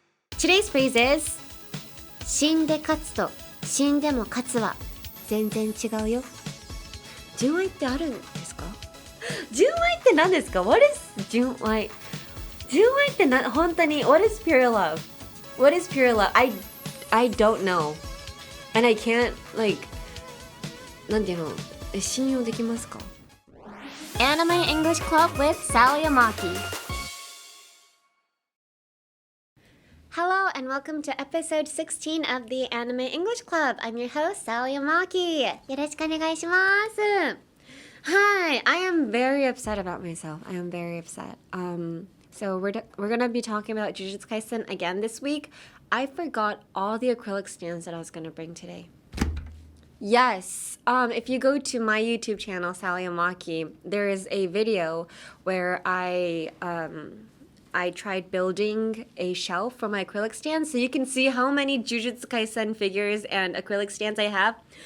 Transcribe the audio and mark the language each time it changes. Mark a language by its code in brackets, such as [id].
[en] Today's phrase is [ja] 死んで勝つと死んでも勝つは全然違うよ。純愛ってあるんですか？純愛って何ですか？ [en] What is [ja] 純愛？純愛って本当に [en] What is pure love? What is pure love? I don't know. And I can't like [ja] なんていうの？信用できますか？ [en] Anime English Club with Sally Amaki. Hello and welcome to episode 16 of the Anime English Club. I'm your host, Sally Amaki. [ja] よろしくお願いします。 [en] Hi, I am very upset about myself. I am very upset. So we're gonna be talking about Jujutsu Kaisen again this week. I forgot all the acrylic stands that I was gonna bring today. Yes, if you go to my YouTube channel, Sally Amaki, there is a video where I tried building a shelf for my acrylic stands, so you can see how many Jujutsu Kaisen figures and acrylic stands I have.